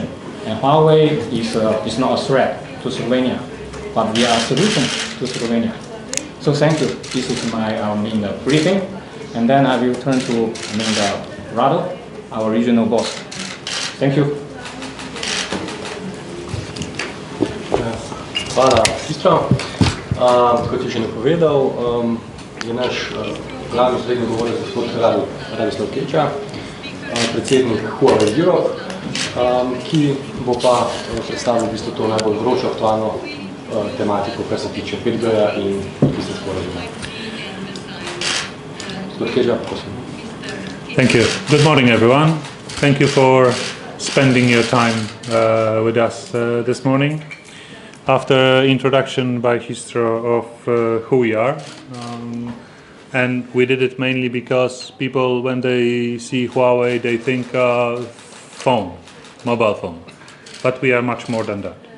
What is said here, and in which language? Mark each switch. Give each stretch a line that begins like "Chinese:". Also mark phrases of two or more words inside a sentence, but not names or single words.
English: And Huawei is not a threat to Slovenia, but we are a solution to Slovenia. So thank you. This is my briefing, and then I will turn to Rado, our regional boss. Thank you.
Slovenian: Hvala, Sistra. Kot je že napovedal, je naš glavni srednji govorec gospod Radislav Keča, predsednik Huawei Europe, ki bo pa predstavil v bistvu to najbolj vročo aktualno tematiko, kar se tiče 5G-ja in tiste sporazume. Gospod Keča, prosim.
English: Thank you. Good morning, everyone. Thank you for spending your time with us this morning. After introduction by Histro of who we are, and we did it mainly because people, when they see Huawei, they think phone, mobile phone, but we are much more than that.